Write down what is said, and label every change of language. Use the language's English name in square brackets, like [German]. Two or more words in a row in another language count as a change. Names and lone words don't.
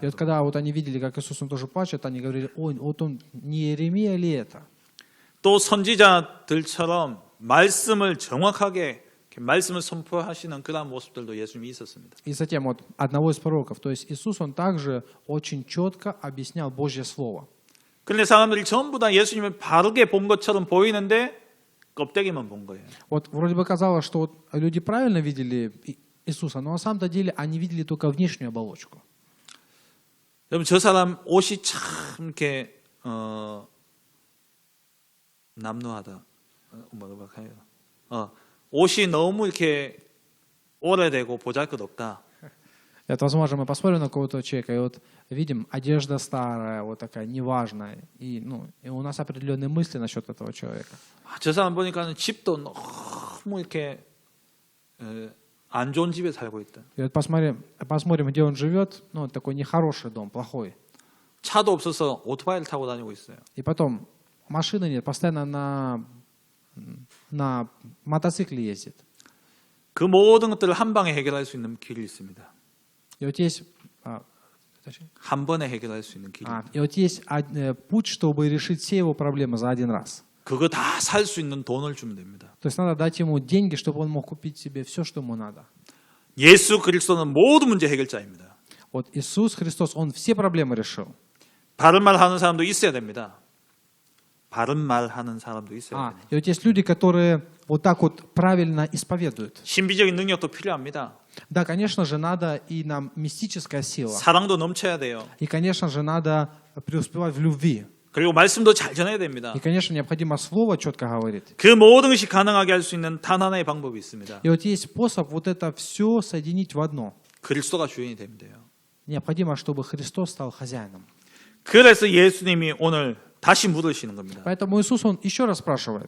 [Russian] И вот [Korean] 하더라고요. [Russian] когда вот они видели, как Иисус, он тоже плачет, они говорили, ой, вот он не Иеремия ли это? [Korean] 또 선지자들처럼 말씀을 정확하게 이렇게 말씀을 선포하시는 그런 모습들도 예수님이 있었습니다. [Russian] И затем вот одного из пророков, то есть Иисус, он также очень четко объяснял Божье Слово. [Korean] 그런데 사람들이 전부 다 예수님을 바르게 본 것처럼 보이는데 껍데기만 본 거예요. [Russian] Вот вроде бы казалось, что вот люди правильно видели Иисуса, но на самом-то деле они видели только внешнюю оболочку. [Korean] 여러분 저 사람 옷이 참 이렇게 남루하다. 뭐라고 해요? 옷이 너무 이렇게 오래되고 보잘것없다. [Russian] Это, возможно, мы посмотрим на какого-то человека, и вот видим, одежда старая, вот такая, неважная. И у нас определенные мысли насчет этого человека. [Korean] 저 사람 보니까는 집도 너무 이렇게 안 좋은 집에 살고 있다. [Russian] И вот посмотрим, где он живет, такой нехороший дом, плохой. [Korean] 차도 없어서 오토바이를 타고 다니고 있어요. [Russian] И потом, машины нет, постоянно на мотоцикле ездит. [Korean] 그 모든 것들을 한 방에 해결할 수 있는 길이 있습니다. [Russian] И вот есть, [Korean] 한 번에 해결할 수 있는 길이. [Russian] и вот есть путь, чтобы решить все его проблемы за один раз. [Korean] 그거 다 살 수 있는 돈을 주면 됩니다. [Russian] То есть надо дать ему деньги, чтобы он мог купить себе все, что ему надо. [Korean] 예수 그리스도는 모든 문제 해결자입니다. [Russian] Вот Иисус Христос, Он все проблемы решил. [Korean] 바른 말 하는 사람도 있어야 됩니다. 바른 말 하는 사람도 있어야 됩니다. [Russian] И вот есть люди, которые вот так вот правильно исповедуют. [Korean] 신비적인 능력도 필요합니다. [Russian] Да, конечно же, надо и нам мистическая сила. [Korean] 사랑도 넘쳐야 돼요. [Russian] И, конечно же, надо преуспевать в любви. [Korean] 그리고 말씀도 잘 전해야 됩니다. [Russian] И, конечно, необходимо слово четко говорить. [Korean] 그 모든 것이 가능하게 할 수 있는 단 하나의 방법이 있습니다. [Russian] И вот есть способ вот это все соединить в одно. [Korean] 그리스도가 주인이 되면 돼요. [Russian] Необходимо, чтобы Христос стал хозяином. [Korean] 그래서 예수님이 오늘 다시 물으시는 겁니다. [Russian] Поэтому Иисус, Он еще раз спрашивает.